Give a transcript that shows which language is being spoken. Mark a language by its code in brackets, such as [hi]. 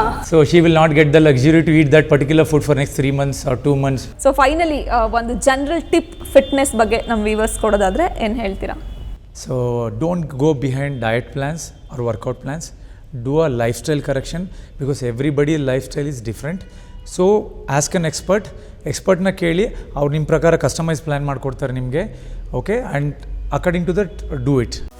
[en] So she will not get the luxury to eat that particular food for next 3 months or 2 months. [kn] So finally ಒಂದು general tip fitness ಬಗ್ಗೆ ನಮ್ಮ viewers ಕೊಡೋದಾದ್ರೆ ಏನು ಹೇಳ್ತೀರಾ? [en] So don't go behind diet plans or workout plans. Do a lifestyle correction because everybody's lifestyle is different. So ask an expert. [kn] ಎಕ್ಸ್ಪರ್ಟ್ನ ಕೇಳಿ, ಅವ್ರು ನಿಮ್ಮ ಪ್ರಕಾರ customise plan ಮಾಡಿಕೊಡ್ತಾರೆ ನಿಮಗೆ. [en] Okay, and according to that do it.